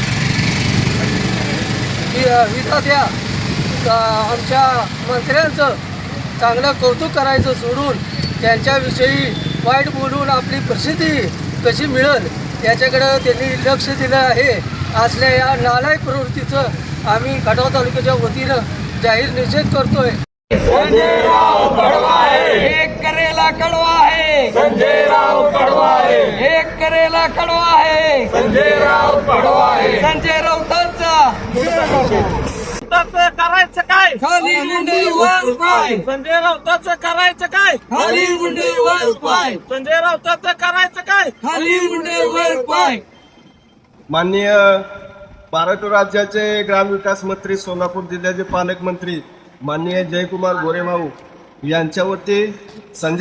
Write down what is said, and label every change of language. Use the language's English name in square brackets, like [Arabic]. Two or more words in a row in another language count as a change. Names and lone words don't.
[Marathi] विधात्या आमच्या मंत्र्यांचं चांगलं कौतुक करायचं सोडून त्यांच्याविषयी वाईट बोलून आपली प्रसिद्धी कशी मिळेल याच्याकडं त्यांनी लक्ष दिलं आहे. असल्या या नालायक प्रवृत्तीचं आम्ही खटाव तालुक्याच्या वतीनं जाहीर निषेध करतोय. [Hindi] एक करेला कड़वा है संजय राव कड़वा है. एक करेला कड़वा है संजय राव कड़वा है. [Marathi] संजय राऊतांचा करायचं काय? खाली मुंडे वर पाय. संजय राऊताचं करायचं काय? खाली मुंडे वर पाय. संजय राऊताचं करायचं काय? खाली मुंडे वर पाय. माननीय महाराष्ट्र राज्याचे ग्रामविकास मंत्री, सोलापूर जिल्ह्याचे पालकमंत्री माननीय जयकुमार गोरेभाऊ यांच्यावरती संजय